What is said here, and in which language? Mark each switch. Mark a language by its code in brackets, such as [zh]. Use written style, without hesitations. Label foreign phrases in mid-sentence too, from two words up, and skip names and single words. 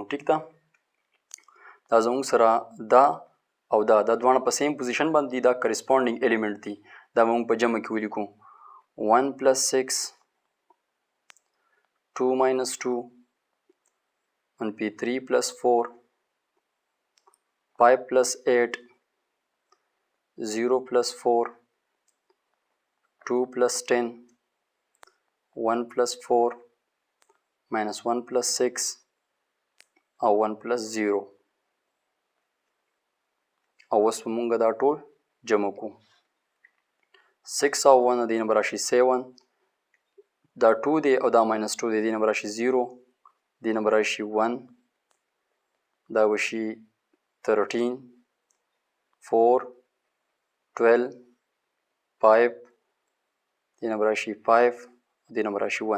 [ps] ټیک ده. دا زموږ سره دا او دا دواړه په [en] same position [ps] باندې دا [en] corresponding element [ps] دي دا به مونږ په جمع کې ولیکو 1 plus 6 2 minus 2 منفي 3 plus 4 5 plus 8 [en] 0 plus 4 2 plus 10 1 plus 4 minus 1 plus 6 او 1 plus 0. [ps] او اوس به مونږ دا ټول جمع کړو 6 او 1 دې نه به راشي 7 دا 2 دی او دا minus 2 دی دې نه به راشي 0 دې نه به راشي 1 دا به شي 13 4 12 5 دې نه به راشي 5 دې نه به راشي 1.